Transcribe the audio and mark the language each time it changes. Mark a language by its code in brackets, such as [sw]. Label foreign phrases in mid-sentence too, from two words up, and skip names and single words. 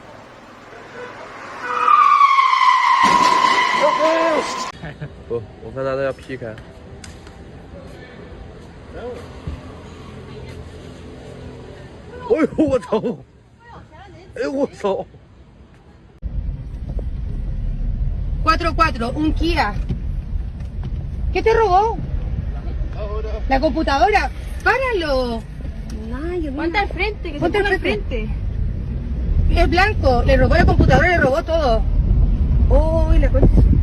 [pt] Meu Deus! [zh] 不，我看他都要劈开。哎呦我操！哎呦我操！ [es] 4-4, un Kia. ¿Qué te robó? La computadora. ¡Páralo! Ponte al frente, que Ponte se ponga al al frente. Es blanco. Le robó la computadora, le robó todo. ¡Uy, la cuenta!